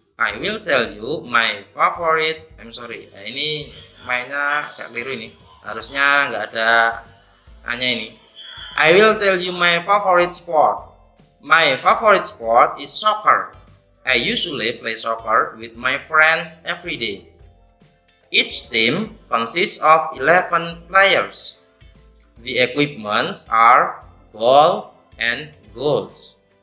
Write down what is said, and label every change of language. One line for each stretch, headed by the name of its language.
English: I will tell you my favorite.
Indonesian: Nah, ini mainnya agak keliru ini. Harusnya nggak ada hanya ini.
English: I will tell you my favorite sport. My favorite sport is soccer. I usually play soccer with my friends every day. Each team consists of 11 players. The equipments are ball and goals.